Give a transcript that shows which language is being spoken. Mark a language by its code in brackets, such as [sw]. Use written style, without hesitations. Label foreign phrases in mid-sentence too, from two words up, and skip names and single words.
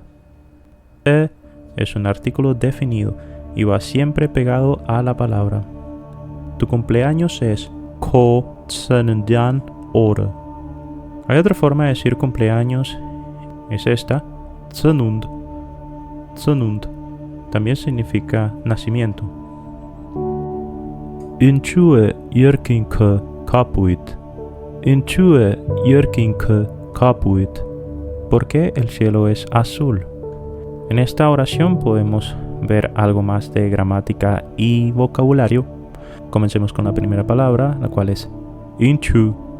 [es] Es un artículo definido y va siempre pegado a la palabra. Tu cumpleaños es [hy] քո ծննդյան օրը. [es] Hay otra forma de decir cumpleaños, es esta, tsenund. También significa nacimiento. [hy] Ինչու է երկինքը կապույտ. [es] ¿Por qué el cielo es azul? En esta oración podemos ver algo más de gramática y vocabulario. Comencemos con la primera palabra, la cual es inchu.